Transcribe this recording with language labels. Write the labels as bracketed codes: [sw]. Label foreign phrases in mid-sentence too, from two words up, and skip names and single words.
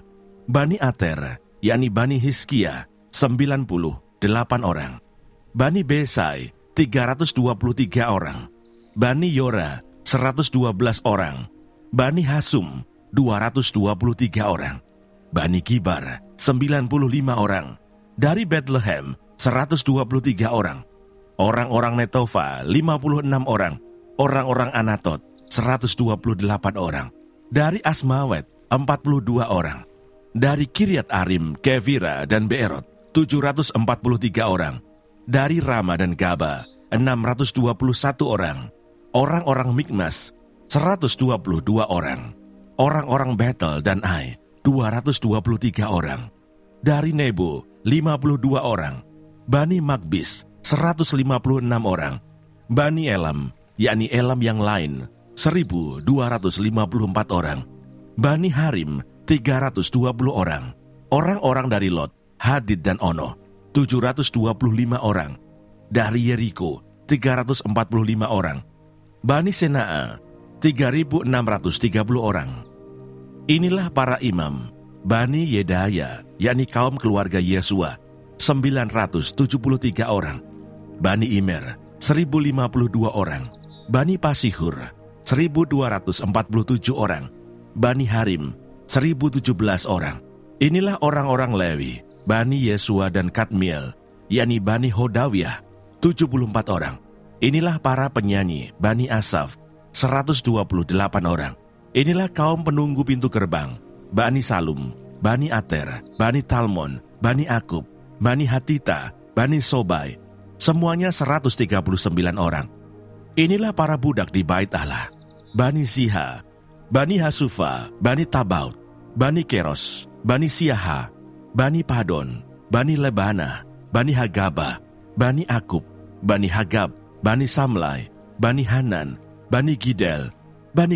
[id] Bani Ater, yakni Bani Hizkia, 98 orang. Bani Besai, 323 orang. Bani Yora, 112 orang. Bani Hasum, 223 orang. Bani Kibar, 95 orang. Dari Bethlehem, 123 orang. Orang-orang Netofa, 56 orang. Orang-orang Anatot, 128 orang. Dari Asmawet, 42 orang. Dari Kiryat Arim, Kevira, dan Beerot, 743 orang. Dari Rama dan Gaba, 621 orang. Orang-orang Mikmas, 122 orang. Orang-orang Betel dan Ai, 223 orang. Dari Nebo, 52 orang. Bani Magbis 156 orang. Bani Elam, yakni Elam yang lain, 1.254 orang. Bani Harim 320 orang. Orang-orang dari Lot, Hadid dan Ono 725 orang. Dari Yeriko 345 orang. Bani Sena'a 3.630 orang. Inilah para imam Bani Yedaya, yakni kaum keluarga Yesua, 973 orang. Bani Imer 1.052 orang. Bani Pasihur 1.247 orang. Bani Harim 1.017 orang. Inilah orang-orang Lewi, Bani Yesua dan Kadmiel, yakni Bani Hodawiyah, 74 orang. Inilah para penyanyi Bani Asaf, 128 orang. Inilah kaum penunggu pintu gerbang, Bani Salum, Bani Ater, Bani Talmon, Bani Akub, Bani Hatita, Bani Sobai, semuanya 139 orang. Inilah para budak di Bait Allah, Bani Ziha, Bani Hasufa, Bani Tabaut, Bani Keros, Bani Siaha, Bani Padon, Bani Lebana, Bani Hagaba, Bani Akub, Bani Hagab, Bani Samlai, Bani Hanan, Bani Gidel, Bani